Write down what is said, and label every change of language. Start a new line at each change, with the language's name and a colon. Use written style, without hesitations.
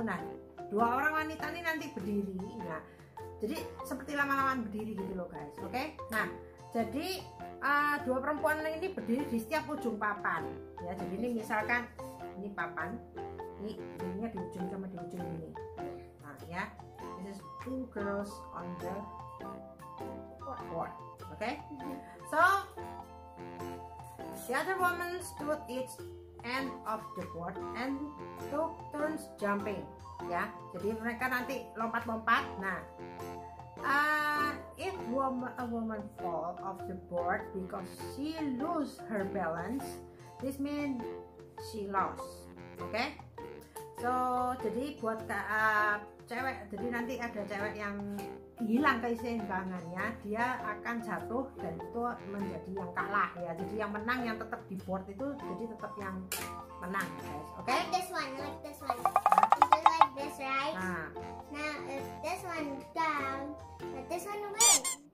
Indonesian: Nah, dua orang wanita ini nanti berdiri. Nah, jadi seperti lama-lamaan berdiri gitu loh guys. Oke. Nah, jadi dua perempuan ini berdiri di setiap ujung papan. Ya, jadi ini misalkan ini papan, ini ininya di ujung sama di ujung ini.
English: Nah, ya, this is two girls on the board. Okay. So the other woman stood each end of the board and took turns jumping.
Indonesian: Ya, jadi mereka nanti lompat-lompat.
English: Nah, if a woman fall off the board because she lose her balance, this means she lost. Oke.
Indonesian: So, jadi buat cewek, jadi nanti ada cewek yang hilang keseimbangannya, dia akan jatuh dan itu menjadi yang kalah ya. Jadi yang menang yang tetap di board itu jadi tetap yang menang guys. Oke.
English: Like this one. It's just like this, right? Nah, Now if this one down, but this one wins.